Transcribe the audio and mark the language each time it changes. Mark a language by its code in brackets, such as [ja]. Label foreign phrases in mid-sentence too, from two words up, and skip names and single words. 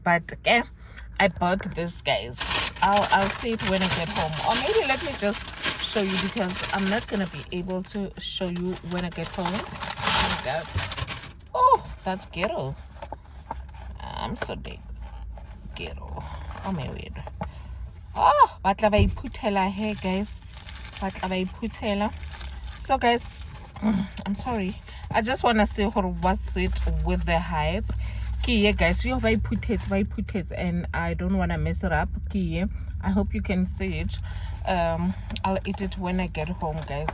[en] But yeah, I bought this, guys. I'll see it when I get home, or maybe let me just show you, because I'm not gonna be able to show you when I get home. Oh, that's ghetto. I'm so dead. kero. Oh my word. Oh, [nso] batla ba iphuthela [en] here, guys. [nso] Batla ba iphuthela. [en] So guys, I'm sorry. I just want to see what's it with the hype. Kiye guys, you have put it, and I don't want to mess it up. Kiye, I hope you can see it. I'll eat it when I get home, guys.